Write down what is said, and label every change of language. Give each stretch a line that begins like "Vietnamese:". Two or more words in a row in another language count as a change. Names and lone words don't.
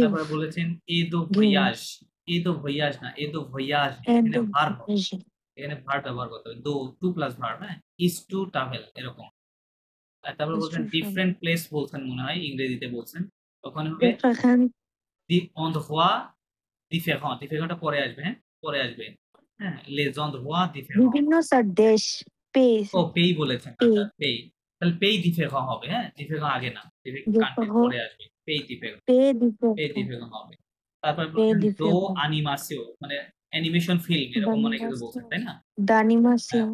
Bangla: তারপরে বলেছেন এ দো Give. ভয়াজ, এ দো ভয়াজ না, এ দো ভয়াজ, And এখানে ভার্ব হবে, vision. এখানে ভার্ব ব্যবহার করতে হবে, দো টু প্লাস ভার্ব, হ্যাঁ,
English: is to travel
Bangla: এরকম। আর তারপর Is বলছেন to
English: different place
Bangla: বলছেন মনে হয় ইংরেজিতে বলছেন, ওখানে হবে different দি
French: endroits différents, différents
Bangla: পরে আসবে, হ্যাঁ, পরে আসবে, হ্যাঁ,
French: les endroits différents।
Bangla: বিভিন্ন দেশ space ও পেই বলেছেন, Pay. আচ্ছা পেই, তাহলে পেই différents হবে, হ্যাঁ, différents আগে না, কান্ট্রি Différents. পরে আসবে, পেই différents, pay পেই different différents হবে। তারপর pay বলছেন দো different অ্যানিমাসিও, মানে
English: animation film
Bangla: এরকম মানে কিছু বলছেন, তাই না, d'animation